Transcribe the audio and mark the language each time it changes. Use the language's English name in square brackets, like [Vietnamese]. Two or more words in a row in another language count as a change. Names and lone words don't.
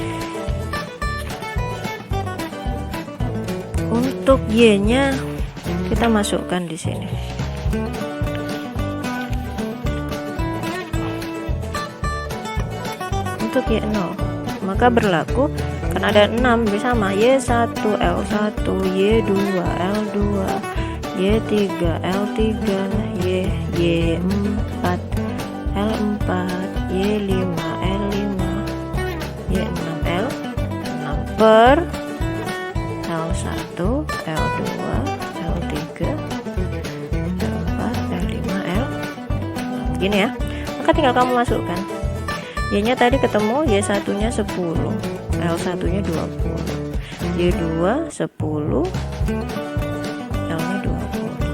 [Indonesian] Untuk Y-nya kita masukkan di sini. Untuk Y0, maka berlaku kan ada 6 bersama Y1, L1, Y2, L2, Y3, L3, Y4, L4, Y5, L5, Y6, L6 per L1, L2, L3, L4, L5, L6. Gini ya. Maka tinggal kamu masukkan. Y-nya tadi ketemu, Y1-nya 10, L1-nya 20, Y2 10, L-nya 20.